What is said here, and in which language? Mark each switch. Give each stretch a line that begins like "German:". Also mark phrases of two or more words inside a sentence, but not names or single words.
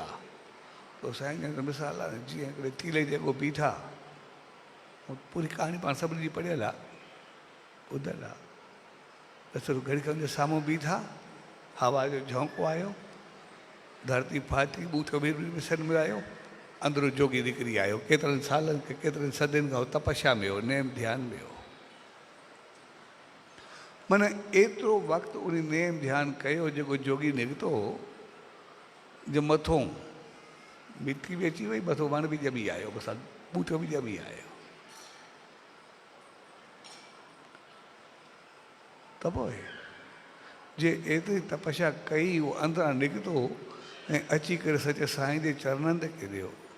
Sindhi: पोइ साईं जन मिसाल आहे, जीअं हिकिड़े तीले जे अॻो बीठा, पूरी कहाणी पाण सभिनी जी पढ़ियल आहे, ॿुधल आहे। बसि घड़ी खां साम्हूं बीठा, हवा जो झोंको आयो, धरती फाटी, बूथो बि मिसन में आयो, अंदरो जोगी निकिरी आयो। केतिरनि सालनि खे, केतिरनि सदियुनि खां तपस्या में हो, नेम ध्यान में हो। माना एतिरो वक़्तु उन नेम ध्यानु कयो जेको जोगी निकितो जो मथों मिटी बि अची वई, मथों वण बि ॼमी आयो, बसि ॿूटो बि ॼमी आयो। त पोइ जे एतिरी तपस्या कई, उहो अंदरां निकितो ऐं अची करे सचे साईं जे चरणनि ते किरियो।